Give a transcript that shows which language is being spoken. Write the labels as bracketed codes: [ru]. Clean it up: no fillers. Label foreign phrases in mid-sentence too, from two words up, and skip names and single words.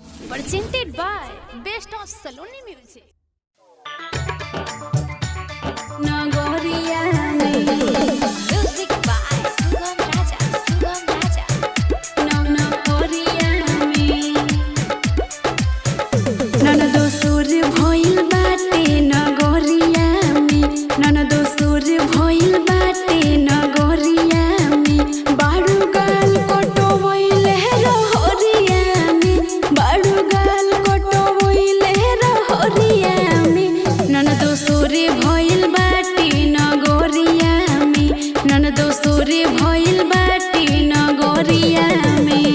[en] presented by Best of Saloni Music. Nagoria music by Sugam Raja. [bho] Nagoria ननदो सुर भइल बाटे नगरिया में ननदो सुर भइल बाटे नगरिया में बाडू गाल कटोइले रहरिया में बाडू गाल कटोइले रहरिया में ननदो सुर भइल बाटे नगरिया में ननदो सुर भइल बाटे नगरिया में